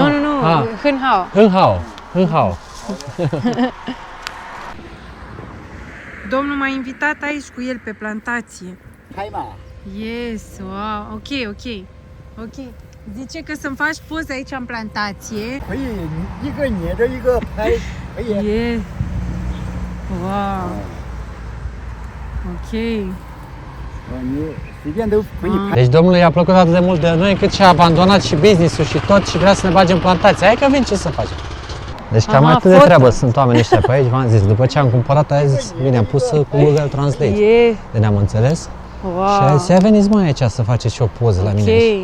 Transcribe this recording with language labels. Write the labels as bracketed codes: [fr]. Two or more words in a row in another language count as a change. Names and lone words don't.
[zh] Ah, Hânhao. Hânhao. [ro] Domnul m-a invitat aici cu el pe plantație. [zh] 拍嘛， [en] Yes, wow, ok. [ro] Zice că să-mi faci poze aici în plantație. [zh] 可以一个捏着一个拍，可以。 [en] Yes. Wow. Ok. [zh] 你随便都可以拍。 [ro] Deci domnului i-a plăcut atât de mult de noi încât și-a abandonat și business-ul și tot și vrea să ne bage în plantație. Hai că vin, ce să facem? Deci cam Aha, atât de foto. treabă sunt oamenii ăștia pe aici, v-am zis. După ce am cumpărat, a zis, bine, am pus cu Google Translate. Yeah. De ne-am înțeles. Wow. Și a zis, ia veniți mai aici să faceți și o poză la mine aici,